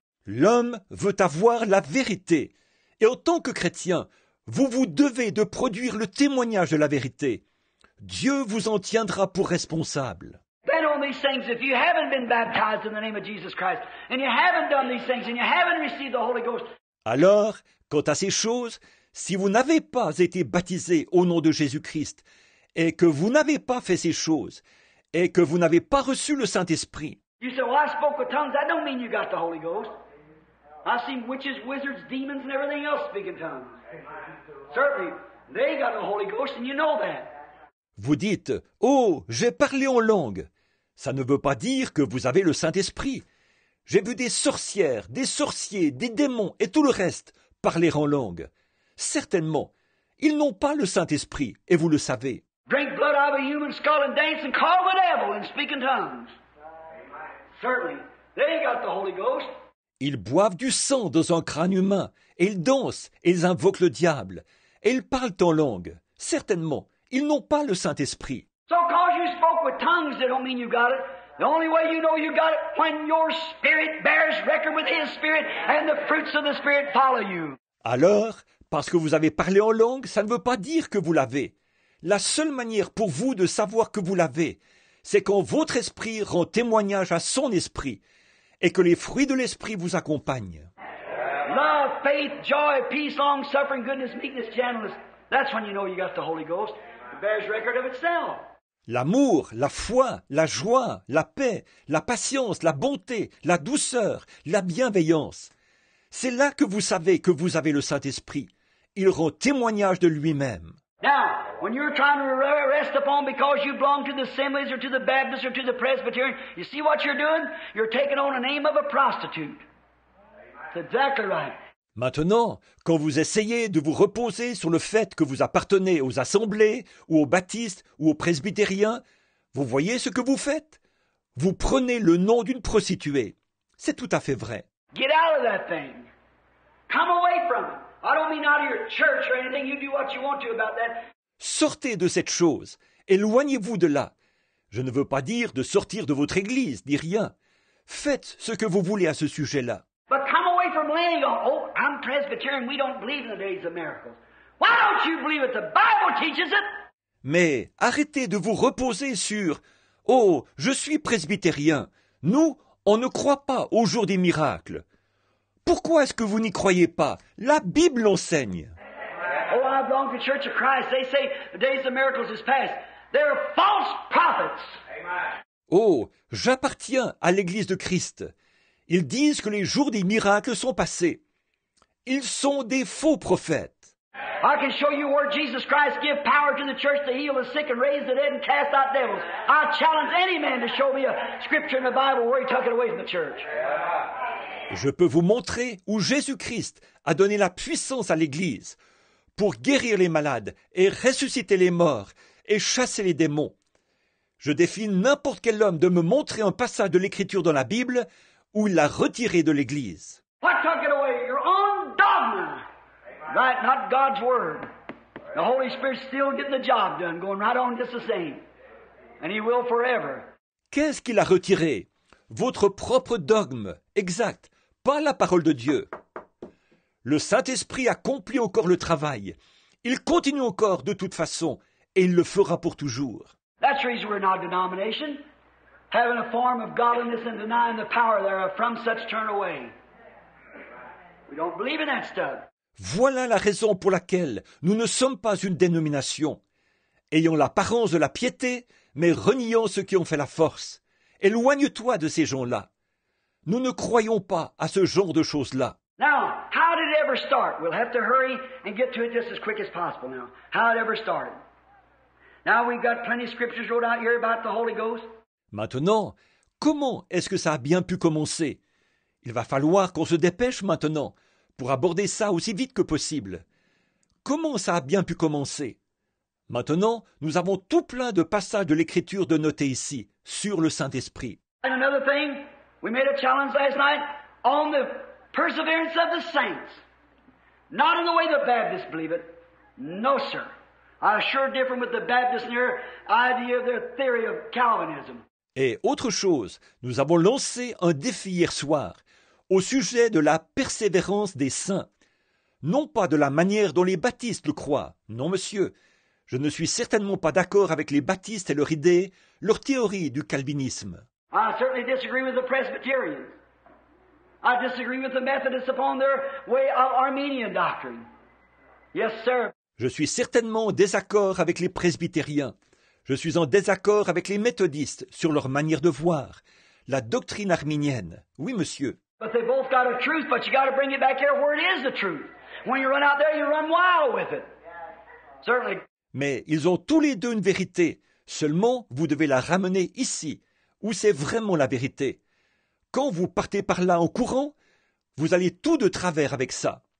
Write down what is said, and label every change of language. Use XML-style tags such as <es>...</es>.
<fr>L'homme veut avoir la vérité, et en tant que chrétien, vous vous devez de produire le témoignage de la vérité. Dieu vous en tiendra pour responsable.</fr> <en>Then on these things, if you haven't been baptized in the name of Jesus Christ, and you haven't done these things, and you haven't received the Holy Ghost.</en> <fr>Alors, quant à ces choses, si vous n'avez pas été baptisé au nom de Jésus-Christ, et que vous n'avez pas fait ces choses, et que vous n'avez pas reçu le Saint-Esprit,</fr> <en>You say, well, I spoke with tongues. That don't mean you got the Holy Ghost. I've seen witches, wizards, demons, and everything else speak in tongues. Certainly, they got the Holy Ghost, and you know that.</en> <fr>vous dites « Oh, j'ai parlé en langue ». Ça ne veut pas dire que vous avez le Saint-Esprit. J'ai vu des sorcières, des sorciers, des démons et tout le reste parler en langue. Certainement, ils n'ont pas le Saint-Esprit, et vous le savez.</fr> <en>Drink blood out of a human skull and dance and call the devil and speak in tongues. Certainly, they got the Holy Ghost.</en> <fr>Ils boivent du sang dans un crâne humain, et ils dansent, et ils invoquent le diable, et ils parlent en langue. Certainement, ils n'ont pas le Saint-Esprit.</fr> <en>So cause you spoke with tongues, they don't mean you got it. The only way you know you got it, when your spirit bears record with His Spirit, and the fruits of the Spirit follow you.</en> <fr>Alors, parce que vous avez parlé en langue, ça ne veut pas dire que vous l'avez. La seule manière pour vous de savoir que vous l'avez, c'est quand votre esprit rend témoignage à son esprit, et que les fruits de l'esprit vous accompagnent.</fr> <en>Love, faith, joy, peace, long suffering, goodness, meekness, gentleness. That's when you know you got the Holy Ghost. It bears record of itself.</en> <fr>L'amour, la foi, la joie, la paix, la patience, la bonté, la douceur, la bienveillance. C'est là que vous savez que vous avez le Saint-Esprit. Il rend témoignage de lui-même.</fr> <en>Now, when you're trying to rest upon because you belong to the Assemblies or to the Baptists or to the Presbyterian, you see what you're doing? You're taking on the name of a prostitute. That's exactly right.</en> <fr>Maintenant, quand vous essayez de vous reposer sur le fait que vous appartenez aux assemblées, ou aux baptistes, ou aux presbytériens, vous voyez ce que vous faites? Vous prenez le nom d'une prostituée. C'est tout à fait vrai.</fr> <en>Get out of that thing. Come away from it. I don't mean out of your church or anything. You do what you want to about that.</en> <fr>Sortez de cette chose. Éloignez-vous de là. Je ne veux pas dire de sortir de votre église, ni rien. Faites ce que vous voulez à ce sujet-là.</fr> <en>But come away from laying on, oh, I'm Presbyterian, we don't believe in the days of miracles. Why don't you believe it? The Bible teaches it.</en> <fr>Mais arrêtez de vous reposer sur « Oh, je suis presbytérien. Nous, on ne croit pas au jour des miracles. » Pourquoi est-ce que vous n'y croyez pas? La Bible l'enseigne.</fr> <en>Oh, I belong to the Church of Christ. They say the days of miracles is past. They're false prophets.</en> <fr>Oh, j'appartiens à l'Église de Christ. Ils disent que les jours des miracles sont passés. Ils sont des faux prophètes.</fr> <en>I can show you where Jesus Christ give power to the church to heal the sick and raise the dead and cast out devils. I challenge any man to show me a scripture in the Bible where he took it away from the church.</en> <fr>Je peux vous montrer où Jésus-Christ a donné la puissance à l'Église pour guérir les malades et ressusciter les morts et chasser les démons. Je défie n'importe quel homme de me montrer un passage de l'Écriture dans la Bible où il l'a retiré de l'Église.</fr> <en>What took it away? Your own dogma. Right, not God's Word. The Holy Spirit's still getting the job done, going right on just the same. And He will forever.</en> <fr>Qu'est-ce qu'il a retiré? Votre propre dogme, exact, pas la parole de Dieu. Le Saint-Esprit accomplit encore le travail. Il continue encore de toute façon, et il le fera pour toujours.</fr> <en>That's the reason we're not a denomination. Having a form of godliness and denying the power thereof, from such turn away. We don't believe in that stuff.</en> <fr>Voilà la raison pour laquelle nous ne sommes pas une dénomination, ayant l'apparence de la piété, mais reniant ceux qui ont fait la force. Éloigne-toi de ces gens-là. Nous ne croyons pas à ce genre de choses-là.</fr> <en>Now, how did it ever start? We'll have to hurry and get to it just as quick as possible now. How it ever started. Now we've got plenty of scriptures wrote out here about the Holy Ghost.</en> <fr>Maintenant, comment est-ce que ça a bien pu commencer? Il va falloir qu'on se dépêche maintenant pour aborder ça aussi vite que possible. Comment ça a bien pu commencer? Maintenant, nous avons tout plein de passages de l'Écriture de noter ici, sur le Saint-Esprit.</fr> <en>And another thing, we made a challenge last night on the perseverance of the saints. Not in the way the Baptists believe it. No, sir. I'm sure different with the Baptists and their idea of their theory of Calvinism.</en> <fr>Et autre chose, nous avons lancé un défi hier soir au sujet de la persévérance des saints. Non pas de la manière dont les baptistes le croient. Non, monsieur. Je ne suis certainement pas d'accord avec les baptistes et leur idée, leur théorie du calvinisme.</fr> <en>I certainly disagree with the Presbyterians. I disagree with the Methodists upon their way of Armenian doctrine. Yes, sir.</en> <fr>Je suis certainement en désaccord avec les presbytériens. Je suis en désaccord avec les méthodistes sur leur manière de voir, la doctrine arminienne. Oui, monsieur.</fr> <en>But they both got a truth, but you got to bring it back here where it is the truth. When you run out there, you run wild with it. Certainly.</en> <fr>Mais ils ont tous les deux une vérité. Seulement, vous devez la ramener ici, où c'est vraiment la vérité. Quand vous partez par là en courant, vous allez tout de travers avec ça.</fr>